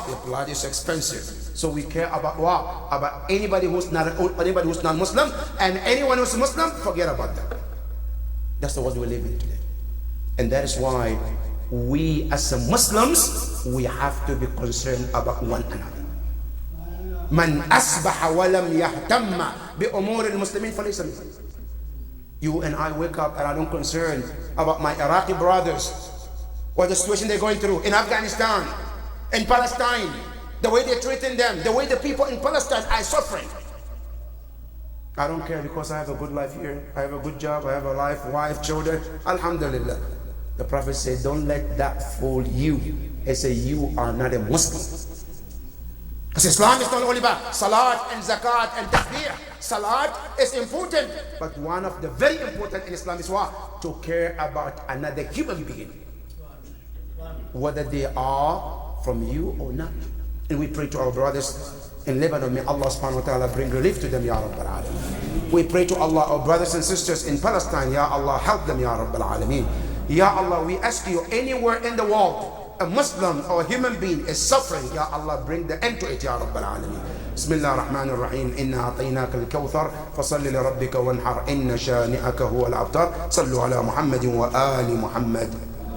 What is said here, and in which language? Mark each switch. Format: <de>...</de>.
<en>Their blood is expensive. So we care about what? About anybody who's not Muslim, and anyone who's Muslim, forget about that. That's the world we live in today. And that is why we as Muslims, we have to be concerned about one another.</en> <ar>من أصبح ولم يهتم بأمور المسلمين فليس منهم.</ar> <en>You and I wake up and I don't concern about my Iraqi brothers, or the situation they're going through in Afghanistan, in Palestine, the way they're treating them, the way the people in Palestine are suffering. I don't care, because I have a good life here. I have a good job. I have a life, wife, children. Alhamdulillah. The Prophet said, don't let that fool you. He said, you are not a Muslim. Because Islam is not only about salat and zakat and takbir. Salat is important, but one of the very important in Islam is what? To care about another human being, whether they are from you or not. And we pray to our brothers in Lebanon, may Allah subhanahu wa ta'ala bring relief to them, Ya Rabbal Alameen. We pray to Allah, our brothers and sisters in Palestine, Ya Allah, help them, Ya Rabbal Alameen. Ya Allah, we ask you, anywhere in the world a Muslim or a human being is suffering, Ya Allah, bring the end to it, Ya Rabbal Alameen.</en> <ar>بسم الله الرحمن الرحيم إنا أعطيناك الكوثر فصل لربك وانحر إن شانئك هو الأبتر صلوا على محمد وآل محمد.</ar>